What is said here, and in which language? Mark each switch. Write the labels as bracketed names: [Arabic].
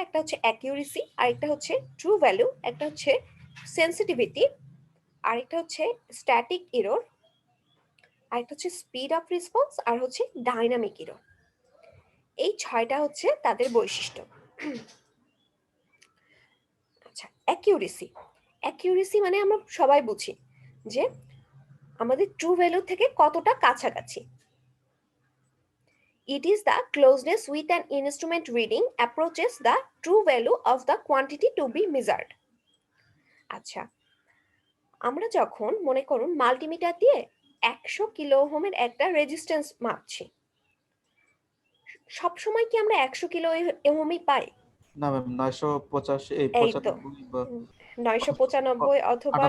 [Bangla] একটা হচ্ছে অ্যাকিউরেসি, আরেকটা হচ্ছে ট্রু ভ্যালু, একটা হচ্ছে সেন্সিটিভিটি, আরেকটা হচ্ছে স্ট্যাটিক এরর, আরেকটা হচ্ছে স্পিড অফ রেসপন্স, আর হচ্ছে ডাইনামিক এরর। এই 6টা হচ্ছে তাদের বৈশিষ্ট্য। আচ্ছা, অ্যাকিউরেসি। অ্যাকিউরেসি মানে আমরা সবাই বুঝি যে আমাদের ট্রু ভ্যালু থেকে কতটা কাছাকাছি। [English] It is the closeness with an instrument reading approaches the true value of the quantity to be measured. [Bangla] আচ্ছা, আমরা যখন মনে করুন মাল্টিমিটার দিয়ে 100 কিলো ওহমের একটা রেজিস্ট্যান্স মাপছি, সব সময় কি আমরা 100 কিলো ওহমই পাই? না ম্যাম, 985 এই এই তো 95 বা 995 অথবা